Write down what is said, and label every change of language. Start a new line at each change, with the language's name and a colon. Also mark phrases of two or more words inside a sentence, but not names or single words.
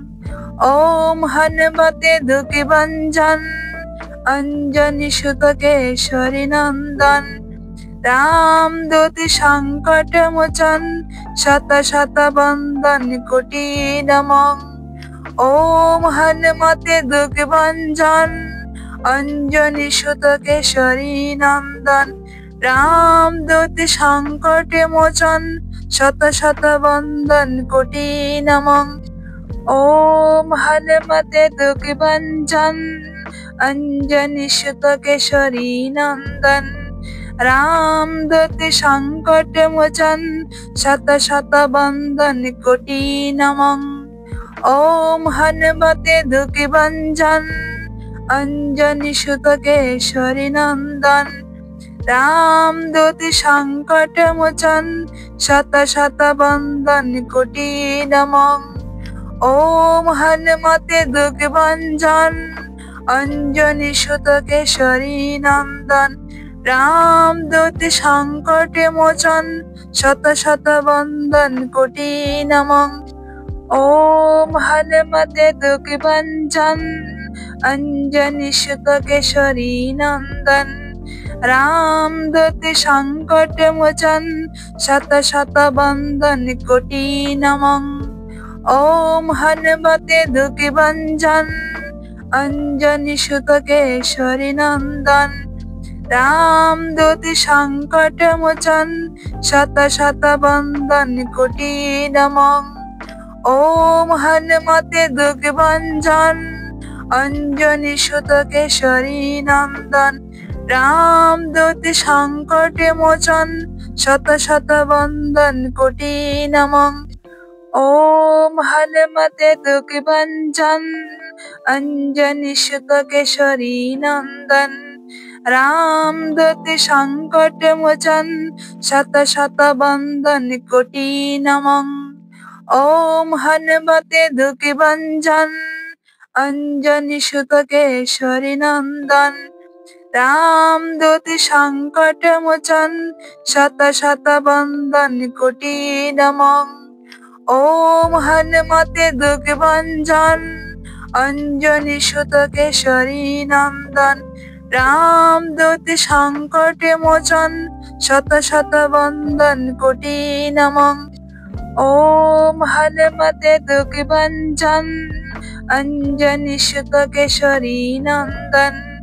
Sanskrit: ॐ हनुमते दुःखभञ्जन अंजनी सुत केशरी नंदन रामदूत संकट मोचन शत शत बंदन कोटि नमः। ॐ हनुमते दुःखभञ्जन अंजनी सुत केशरी नंदन रामदूत संकट मोचन शत शत बंदन कोटि नमः। ॐ हनुमते दुःखभञ्जन अंजनी सुत केशरी नंदन रामदूत संकट मोचन शत शत बंदन कोटि नमः। ॐ हनुमते दुःखभञ्जन अंजनी सुत केशरी नंदन रामदूत संकट मोचन शत शत बंदन कोटि नमः। ॐ हनुमते दुःखभञ्जन अंजनी सुत केशरी नंदन रामदूत संकट मोचन शत शत बंदन कोटि नमः। ॐ हनुमते दुःखभञ्जन अंजनी सुत केशरी नंदन रामदूत संकट मोचन शत शत बंदन कोटि नमः। ॐ हनुमते दुःखभञ्जन अंजनी सुत केशरी नंदन रामदूत संकट मोचन शत शत बंदन कोटि नमः। ॐ हनुमते दुःखभञ्जन अंजनी सुत केशरी नंदन रामदूत संकट मोचन शत शत बंदन कोटि नमः। ॐ हनुमते दुःखभञ्जन अंजनी सुत केशरी नंदन रामदूत संकट मोचन शत शत बंदन कोटि नमः। ॐ हनुमते दुःखभञ्जन अंजनी सुत केशरी नंदन रामदूत संकट मोचन शत शत बंदन कोटि नमः। ॐ हनुमते दुःखभञ्जन অঞ্জনি সুত কেশরী নন্দন রামদূত সংকটে মোচন শত শত বন্দন কোটি নমঃ ওম হনুমতে দুঃখভঞ্জন অঞ্জনি সুত কেশরী নন্দন